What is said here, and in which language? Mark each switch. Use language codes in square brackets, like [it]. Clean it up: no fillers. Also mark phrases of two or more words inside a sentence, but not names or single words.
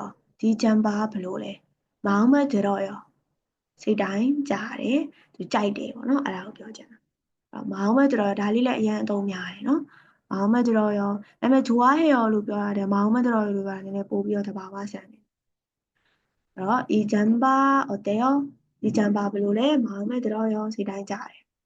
[ko] 이 잠바 별로래. 마음에 들어요. [my] စိတ်တိုင်းကြတယ်သူကြိုက်တယ်ပေါ့နော်အဲ့ဒါကိုပြောချင်တာ [ko] 마음에 들어요. [my] ဒါလေးလည်းအရင်အသုံးများတယ်နော် [ko] 마음에 들어요. [my] ဒါပေမဲ့ 좋아해요 လို့ပြောရတယ် [ko] 마음에 들어요 [my] လို့ပြောတာနည်းနည်းပို့ပြီးတော့သဘာဝဆန်တယ်အဲ့တော့ [ko] 이 잠바 어때요? 이 잠바 별로래. 마음에 들어요. [my] စိတ်တိုင်းကြတယ်